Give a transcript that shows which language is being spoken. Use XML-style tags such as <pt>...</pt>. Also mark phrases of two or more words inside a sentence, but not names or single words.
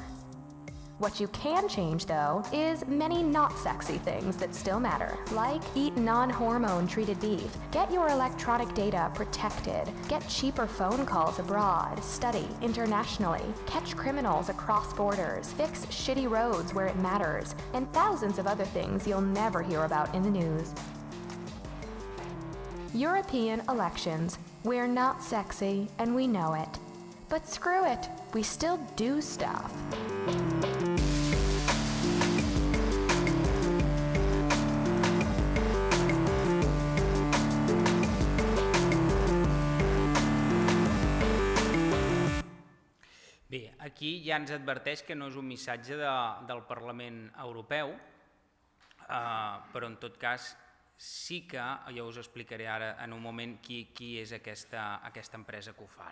<en>What you can change, though, is many not sexy things that still matter, like eat non-hormone treated beef, get your electronic data protected, get cheaper phone calls abroad, study internationally, catch criminals across borders, fix shitty roads where it matters, and thousands of other things you'll never hear about in the news. European elections. We're not sexy, and we know it. But screw it, we still do stuff.</en> <ca>Bé, aquí ja ens adverteix que no és un missatge del Parlament Europeu, però en tot cas sí que, ja us explicaré ara en un moment qui és aquesta empresa que ho fa.</ca>